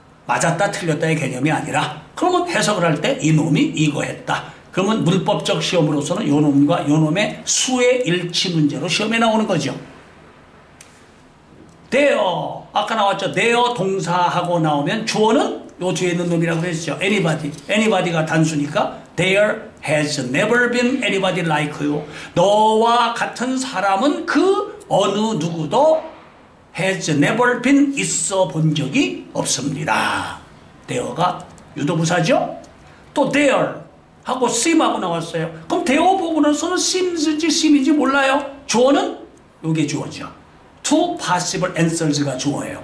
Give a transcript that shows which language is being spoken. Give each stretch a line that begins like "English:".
Korean: 맞았다 틀렸다의 개념이 아니라. 그러면 해석을 할 때 이놈이 이거 했다. 그러면 문법적 시험으로서는 요놈과 요놈의 수의 일치 문제로 시험에 나오는 거죠. there, 아까 나왔죠. there 동사하고 나오면 주어는 요 뒤에 있는 놈이라고 그랬죠.
English: anybody.
Korean: anybody가 단수니까
English: there has never been anybody like you.
Korean: 너와 같은 사람은 그 어느 누구도
English: has never been
Korean: 있어 본 적이 없습니다. there가 유도부사죠. 또 there 하고 seem하고 나왔어요. 그럼 there 보고 나서는 seems인지 seem인지 몰라요. 주어는 요게 주어죠.
English: two possible answers
Korean: 가 주어예요.